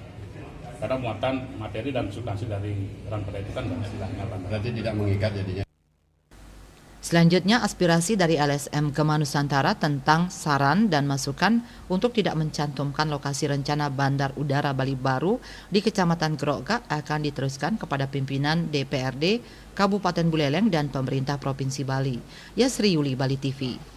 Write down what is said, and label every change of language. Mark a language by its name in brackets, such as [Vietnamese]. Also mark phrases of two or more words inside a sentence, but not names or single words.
[Indonesian] Karena muatan materi dan substansi dari Ranperda itu kan istilahnya. Berarti tidak mengikat jadinya. Selanjutnya, aspirasi dari LSM Gema Nusantara tentang saran dan masukan untuk tidak mencantumkan lokasi rencana Bandar Udara Bali Baru di Kecamatan Grogak akan diteruskan kepada pimpinan DPRD Kabupaten Buleleng dan pemerintah Provinsi Bali. Yasri Yuli, Bali TV.